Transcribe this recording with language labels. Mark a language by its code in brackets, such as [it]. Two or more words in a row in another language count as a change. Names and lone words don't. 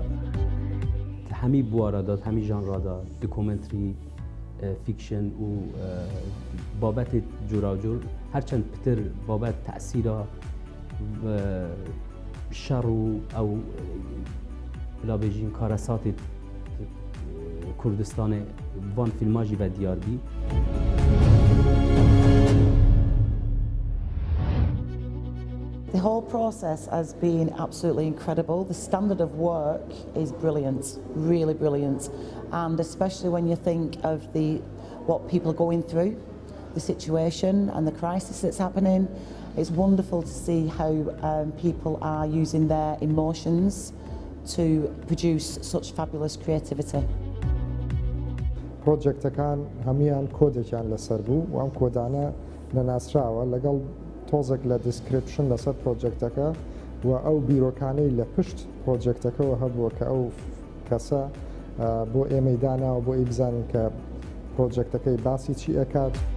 [ku] هەمی بوارەدات هەمی ژانڕادا دکۆمنتری فیکشن و بابەتی جوراوجور هەرچەند پتر بابەت تەسیرە شەڕ و ئەو بڵابێژین کارەساتی کوردستانی وان فیلماژی بە دیاربی [en] The whole process has been absolutely incredible. The standard of work is brilliant, really brilliant, and especially when you think of what people are going through, the situation and the crisis that's happening. It's wonderful to see how people are using their emotions to produce such fabulous creativity. [ckb] پرۆجێکتەکان هەمیان کۆدێکیان لەسەر بوو و ئەم کۆدانە نەناسراوە لەگەڵ تۆزێک لە دیسکریپشن لەسەر پرۆجێکتەکە و ئەو بیرۆکانەی لە پشت پرۆجێکتەکەەوە هەبووە کە ئەو کەسە بۆ ئێمەی داناوە بۆ ئەی بزانین کە پرۆجێکتەکەی باسی چی ئەکات.